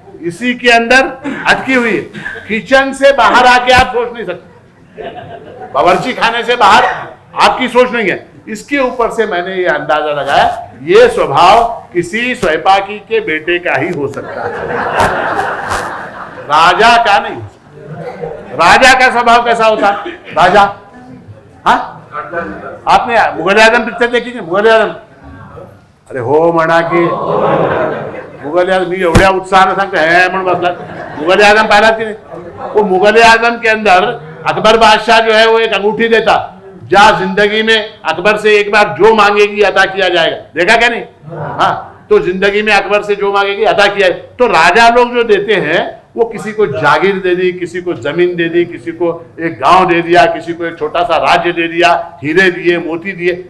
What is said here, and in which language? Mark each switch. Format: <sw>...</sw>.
<hi>इसी के अंदर अटकी हुई है। किचन से बाहर आके आप सोच नहीं सकते, बावर्ची खाने से बाहर आपकी सोच नहीं है। इसके ऊपर से मैंने ये अंदाजा लगाया, ये स्वभाव किसी स्वयंपाकी के बेटे का ही हो सकता है, राजा का नहीं हो सकता। राजा का स्वभाव कैसा होता? राजा, हाँ, आपने मुगल आजम पिक्चर देखी?</hi> <mr>मुगल आजम, अरे हो म्हणा की मुगल आजम, मी एवढ्या उत्साहाने सांगते है म्हणून बसला। मुगल आजम पाहिला की नाही?</mr> <hi>वो मुगल आजम के अंदर अकबर बादशाह जो है वो एक अंगूठी देता, जा जिंदगी में अकबर से एक बार जो मांगेगी अता किया जाएगा। देखा क्या नहीं? हाँ, तो जिंदगी में अकबर से जो मांगेगी अता किया। तो राजा लोग जो देते हैं, वो किसी को जागीर दे दी, किसी को जमीन दे दी, किसी को एक गांव दे दिया, किसी को एक छोटा सा राज्य दे दिया, हीरे दिए, मोती दिए।</hi>